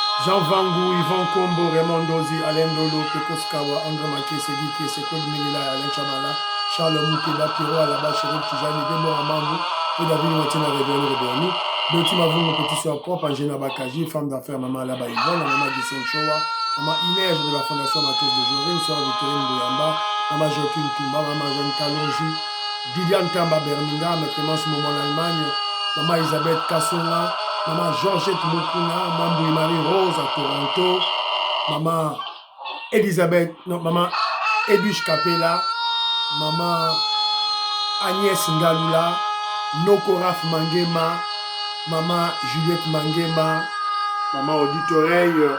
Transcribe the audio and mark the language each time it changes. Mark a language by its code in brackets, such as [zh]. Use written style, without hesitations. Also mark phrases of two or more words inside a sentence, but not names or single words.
[fr] Jean Vangou, Yvan Kombo, Raymond Dozi, Alain Dolo, Pekos Kawa, André Makese, Guy Kese, Claude Minila, Alain Chamala, Charles Moukela, Piro, Alaba, Chérif Tijani, Debo Amambou, et David Watina, Réveillon Rebéoni, Doti Mavou, mon petit soeur propre, Angela Bakaji, femme d'affaires, maman Alaba Yvonne, la maman Gisèle Chowa, maman Inès de la Fondation Matos de Jorine, soeur Victorine Bouyamba, maman Joaquin Toumba, maman Jeanne Kalonji, Didiane Tamba Birmingham, Clémence Momo en Allemagne, maman Elisabeth Kassonga, maman Georgette Mokuna, maman Marie Rose à Toronto, maman Elisabeth, non, maman Edwige Capella, maman Agnès Ngalula, Nokoraf Mangema, maman Juliette Mangema, maman Auditoreille.